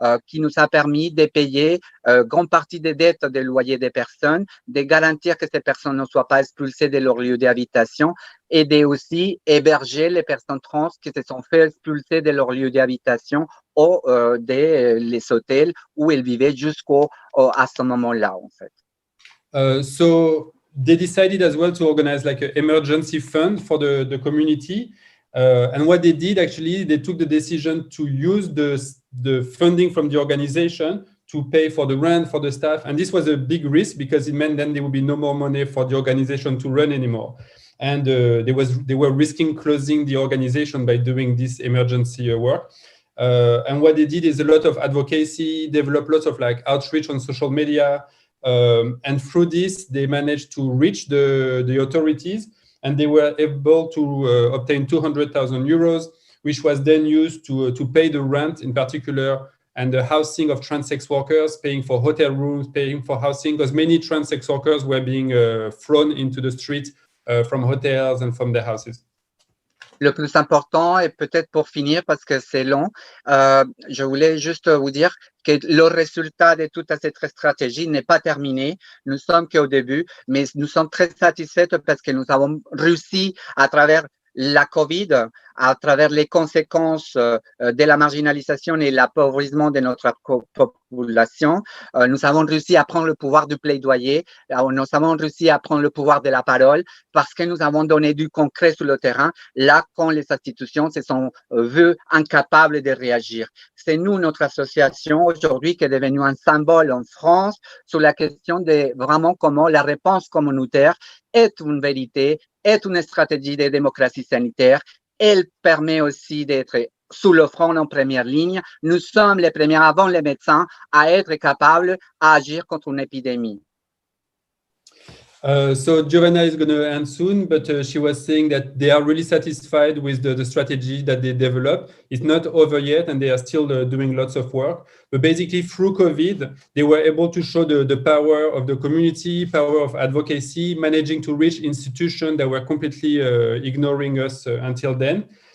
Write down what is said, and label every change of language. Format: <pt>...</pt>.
<fr>qui nous a permis de payer grande partie des dettes des loyers des personnes, de garantir que ces personnes ne soient pas expulsées de leur lieu d'habitation et de aussi héberger les personnes trans qui se sont fait expulser de leur lieu d'habitation ou des hôtels où elles vivaient à ce moment-là, en fait.</fr> <en>So they decided as well to organize like an emergency fund for the community. And what they did, actually, they took the decision to use the funding from the organization to pay for the rent, for the staff. And this was a big risk because it meant then there would be no more money for the organization to run anymore. And they were risking closing the organization by doing this emergency work. And what they did is a lot of advocacy, developed lots of like outreach on social media. And through this, they managed to reach the authorities, and they were able to obtain 200,000 euros, which was then used to pay the rent in particular and the housing of trans sex workers, paying for hotel rooms, paying for housing, because many trans sex workers were being thrown into the street from hotels and from their houses.</en> <fr>Le plus important, et peut-être pour finir, parce que c'est long, je voulais juste vous dire que le résultat de toute cette stratégie n'est pas terminé. Nous sommes qu'au début, mais nous sommes très satisfaits parce que nous avons réussi à travers la COVID, à travers les conséquences de la marginalisation et l'appauvrissement de notre population, nous avons réussi à prendre le pouvoir du plaidoyer, nous avons réussi à prendre le pouvoir de la parole parce que nous avons donné du concret sur le terrain, là quand les institutions se sont vues incapables de réagir. C'est nous, notre association, aujourd'hui, qui est devenue un symbole en France sur la question de vraiment comment la réponse communautaire est une vérité, est une stratégie de démocratie sanitaire. Elle permet aussi d'être sous le front en première ligne. Nous sommes les premiers, avant les médecins, à être capables d'agir contre une épidémie.</fr> <en>So Giovanna is going to end soon, but she was saying that they are really satisfied with the strategy that they developed. It's not over yet, and they are still doing lots of work. But basically, through COVID, they were able to show the power of the community, power of advocacy, managing to reach institutions that were completely ignoring us until then.</en>